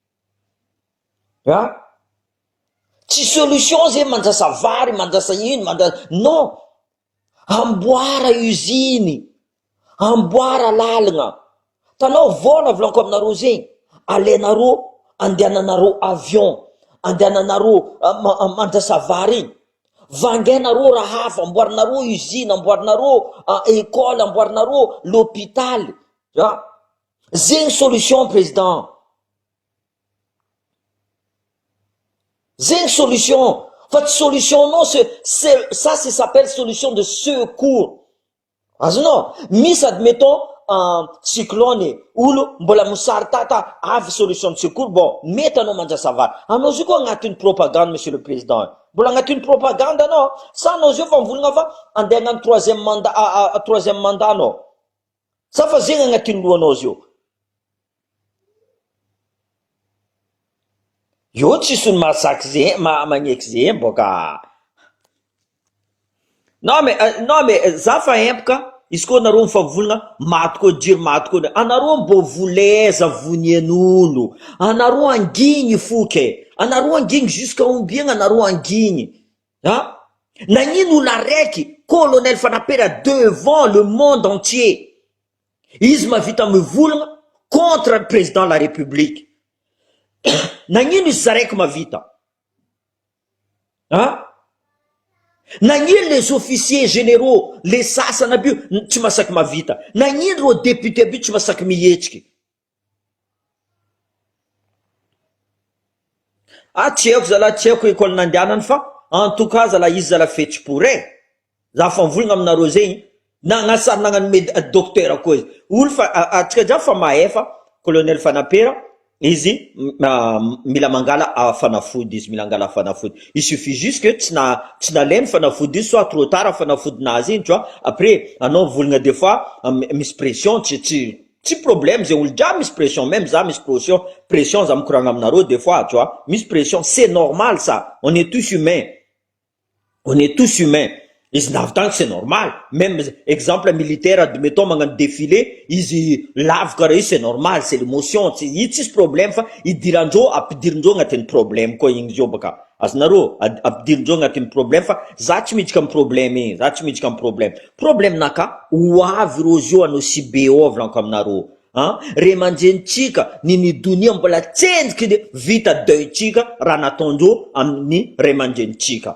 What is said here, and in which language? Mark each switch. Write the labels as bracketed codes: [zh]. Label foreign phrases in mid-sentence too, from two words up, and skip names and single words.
[mg] tsy solution zegny mandrasa vary mandrasa ino non amboara usine amboara lalagna tanao vola volaniko aminareo zegny alenareo andehananareo avion andehananareo mandrasa vary igny vangainareo raha hafa amboarinareo usine amboarinareo école amboarinareo l'hôpital zegny solution président zegny solution fa tsy solution non [fr] ça s'appelle solution de secours [mg] azonao misy admettons cyclone olo mbola mosary tata avy [fr] solution de secours [mg] bon mety anao mandrasa vary anao zio koa agnatin'ny propagande [fr] monsieur le président [mg] mbola agnatin'ny propagande anao sa anao zio fa mivolagna fa andeha hagnano [fr] troisième mandat [mg] anao sa fa zegny agnatin'ny lohanao zio io tsisy ny mahasaky zegny magneky zegny boka [fr] non mais [mg] za fa empaka izy koa anareo mifavolagna maty koa jiry maty koa anareo mbo voleza vonian'olo anareo angigny foke anareo angigny jusqu'à ombiagna anareo angigny nagnino olo araiky colonel Fanapera [fr] devant le monde entier [mg] izy mavita mivolagna [fr] contre le président de la république [mg] nagnino izy zaraiky mavita nagnino [fr] les officiers généraux les [mg] sasana aby io tsy masaky mavita nagnino reo député aby io tsy masaky mihetsiky tsy haiko zala tsy haiko école nandehanany fa [fr] en tout cas [mg] zala izy zala fetsi-poray za fa mivolagna aminareo zegny nagnasary nagnano docteur koa izy olo fa atsika jiaby fa mahay fa colonel Fanapera izy mila mangala fanafody izy mila angala fanafody [fr] il suffit juste que [mg] tsy nalainy fanafody izy [fr] soit trop tard [mg] fanafodinazy igny [fr] tu vois après [mg] anao volagna [fr] des fois [mg] misy pression tsy problème zegny olo jiaby misy pression même za misy pression za mikoragna aminareo [fr] des fois tu vois [mg] misy pression [fr] c'est normal ça on est tous humains [mg] izy navy [fr] c'est normal même exemple militaire admettons [mg] magnano défilé izy lavo karaha io [fr] c'est normal c'est l'émotion [mg] io tsisy problème fa idirandreo ampidirindreo agnatin'ny problème koa igny zio baka azonareo ampidirin-dreo agnatin'ny problème fa za tsy miditra amin'ny problème igny, za tsy miditra amin'ny problème. Problème-naka ho avy rozy io anao si be ao volaniko aminareo. Re aman-drenitsika ny donia mbola tsenjiky de vita deuil-tsika raha nataondreo amin'ny ray aman-drenitsika.